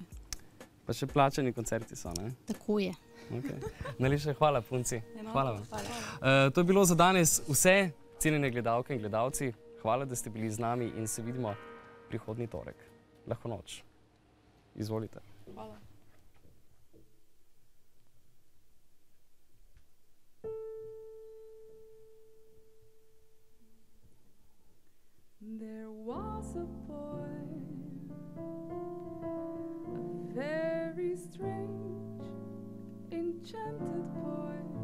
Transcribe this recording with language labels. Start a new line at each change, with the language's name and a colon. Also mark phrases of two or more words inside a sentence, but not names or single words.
Slovenian: Pa še plačani koncerti so, ne? Tako je. Okay. Najlepša hvala, punci. Hvala vam. To je bilo za danes vse, cenjene gledalke in gledalci. Hvala, da ste bili z nami in se vidimo prihodnji torek. Lahko noč. Izvolite. Hvala.
English: There was a boy, a very strange, enchanted boy.